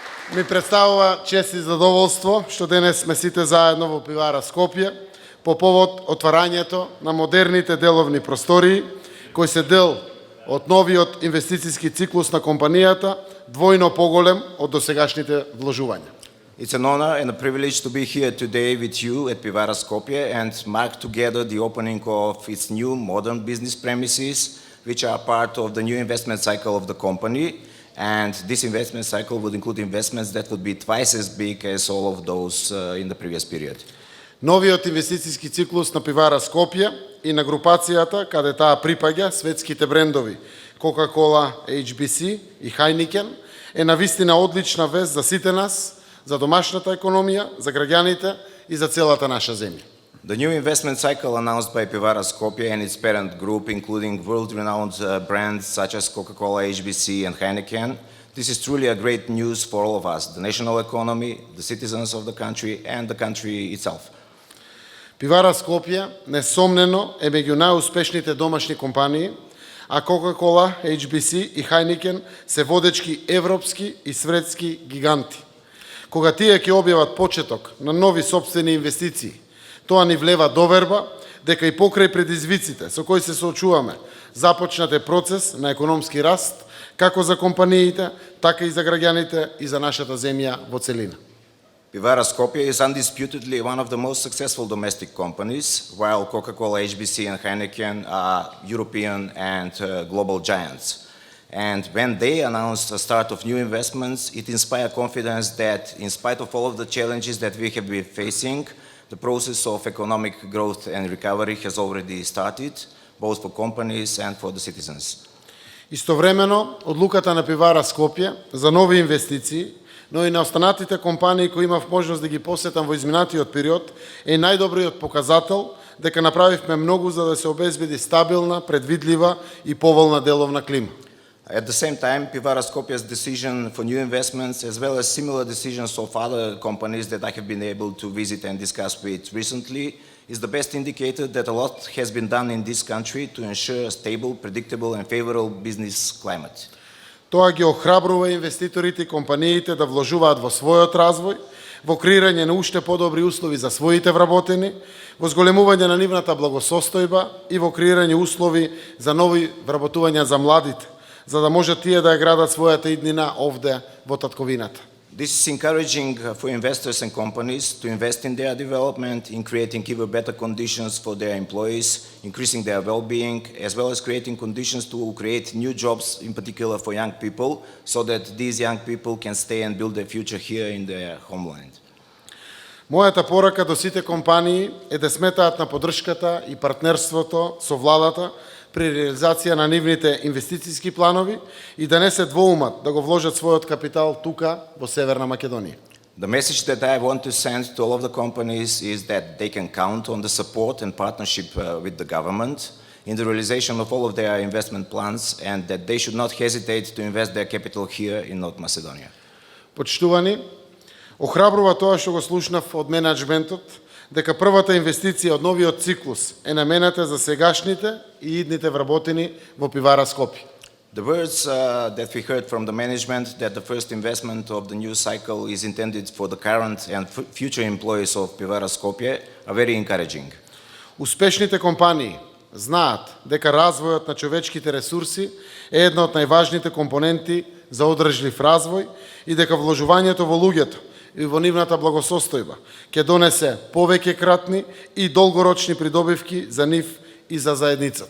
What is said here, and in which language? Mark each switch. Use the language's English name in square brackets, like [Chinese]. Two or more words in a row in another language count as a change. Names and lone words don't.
[Macedonian] Ми представува чест и задоволство што денес сме сите заедно во пивара Скопје по повод отварањето на модерните деловни простории кои се дел од новиот инвестициски циклус на компанијата, двојно поголем од досегашните вложувања. [English] It's an honor and a privilege to be here today with you at Pivara Skopje and mark together the opening of its new modern business premises, which are part of the new investment cycle of the company. And this investment cycle would include investments that would be twice as big as all of those in the previous period. [Macedonian] Новиот инвестициски циклус на Пивара Скопје и на групацијата каде таа припаѓа светските брендови Coca-Cola, HBC и Heineken е навистина одлична вест за сите нас, за домашната економија, за граѓаните и за целата наша земја. [English] The new investment cycle announced by Pivara Skopje and its parent group, including world-renowned brands such as Coca-Cola, HBC and Heineken, this is truly a great news for all of us, the national economy, the citizens of the country and the country itself. [Macedonian] Пивара Скопје несомнено е меѓу најуспешните домашни компании, а Coca-Cola, HBC и Heineken се водечки европски и светски гиганти. Кога тие ќе објават почеток на нови сопствени инвестиции, тоа ни влева доверба дека и покрај предизвиците со кои се соочуваме, започнат е процес на економски раст, како за компаниите, така и за граѓаните и за нашата земја во целина. [English] Pivara Skopje is undisputedly one of the most successful domestic companies, while Coca-Cola, HBC and Heineken are European and global giants. And when they announced the start of new investments, it inspired confidence that in spite of all of the challenges that we have been facing, the process of economic growth and recovery has already started, both for companies and for the citizens. [Macedonian] Истовремено, одлуката на Пивара Скопје за нови инвестиции, но и на останатите компании кои имав можност да ги посетам во изминатиот период, е најдобриот показател дека направивме многу за да се обезбеди стабилна, предвидлива и поволна деловна клима. [English] At the same time, Pivara Skopje's decision for new investments, as well as similar decisions of other companies that I have been able to visit and discuss with recently, is the best indicator that a lot has been done in this country to ensure a stable, predictable and favorable business climate. [Macedonian] Тоа ги охрабрува инвеститорите и компаниите да вложуваат во својот развој, во креирање на уште подобри услови за своите вработени, во зголемување на нивната благосостојба и во креирање услови за нови вработувања за младите, за да можат тие да ја градат својата иднина овде во татковината. [English] This is encouraging for investors and companies to invest in their development, in creating even better conditions for their employees, increasing their well-being, as well as creating conditions to create new jobs, in particular for young people, so that these young people can stay and build their future here in their homeland. [Macedonian] Мојата порака до сите компании е да сметаат на поддршката и партнерството со владата при реализација на нивните инвестициски планови и да не се двоумат да го вложат својот капитал тука во Северна Македонија. [English] The message that I want to send to all of the companies is that they can count on the support and partnership with the government in the realization of all of their investment plans and that they should not hesitate to invest their capital here in North Macedonia. [Macedonian] Почитувани, охрабрува тоа што го слушнав од менеджментот, дека првата инвестиција од новиот циклус е намената за сегашните и идните вработени во Пивара Скопје. [English] The words that we heard from the management that the first investment of the new cycle is intended for the current and future employees of Pivara Skopje are very encouraging. [Macedonian] Успешните компании знаат дека развојот на човечките ресурси е една од најважните компоненти за одржлив развој и дека вложувањето во луѓето и во нивната благосостојба ќе донесе повеќе кратни и долгорочни придобивки за нив и за заедницата.